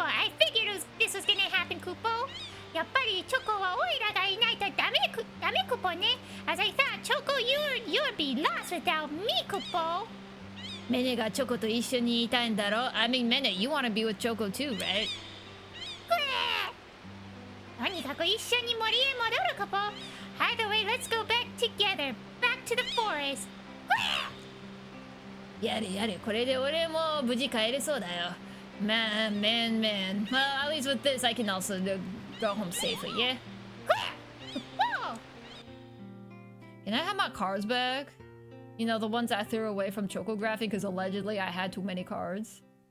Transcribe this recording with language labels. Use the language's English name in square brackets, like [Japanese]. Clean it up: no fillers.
[English] I figured this was gonna happen, クポ。 [Japanese] やっぱりチョコはオイラがいないとダメクポね。 [English] As I thought, Choco, you'd be lost without me, クポ。 [Japanese] メネがチョコと一緒にいたいんだろ? [English] I mean, メネ, you wanna be with Choco too, right? [Japanese] とにかく一緒に森へ戻るクポ。 [English] Either way, let's go back together. Back to the forest. [Japanese] やれやれ、これで俺も無事帰れそうだよ。 [English] Man. Well, at least with this, I can also go home safely, yeah? Can I have my cards back? You know, the ones I threw away from Chocography because allegedly I had too many cards.